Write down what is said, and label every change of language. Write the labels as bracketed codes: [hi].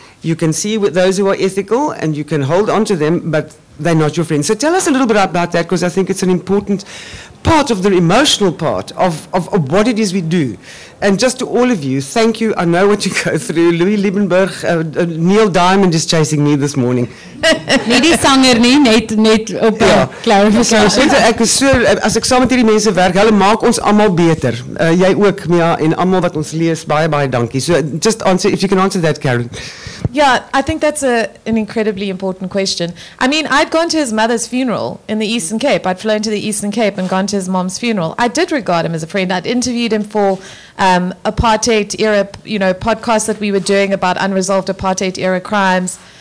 [en] You can see with those who are ethical and you can hold on to them, but they're not your friends. So tell us a little bit about that, because I think it's an important part of the emotional part of what it is we do. And just to all of you, thank you. I know what you go through. Louis Liebenberg, Neil Diamond is chasing me this morning. [af] Nie die sanger nie, net op clarification. Ek is so, as ek saam met hierdie mense werk, hulle maak ons almal beter. Jy ook, Mia, en almal wat ons lees, baie dankie. [en] So just answer, if you can answer that, Karen. Yeah, I think that's an incredibly important question. I mean, I'd gone to his mother's funeral in the Eastern Cape. I'd flown to the Eastern Cape and gone to his mom's funeral. I did regard him as a friend. I'd interviewed him for apartheid era, podcasts that we were doing about unresolved apartheid era crimes.